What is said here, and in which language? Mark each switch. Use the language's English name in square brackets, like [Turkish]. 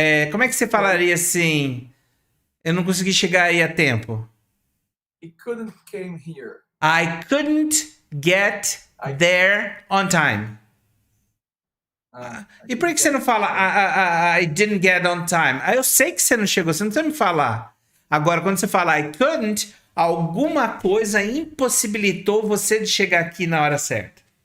[Portuguese] Como é que você falaria assim? Eu não consegui chegar aí a tempo. [English] He couldn't came here. I couldn't get there on time. [Portuguese] E por que você não fala [English] I didn't get on time? [Portuguese] Eu sei que você não chegou, você não precisa me falar. Agora, quando você fala [English] I couldn't, [Portuguese] alguma coisa impossibilitou você de chegar aqui na hora certa.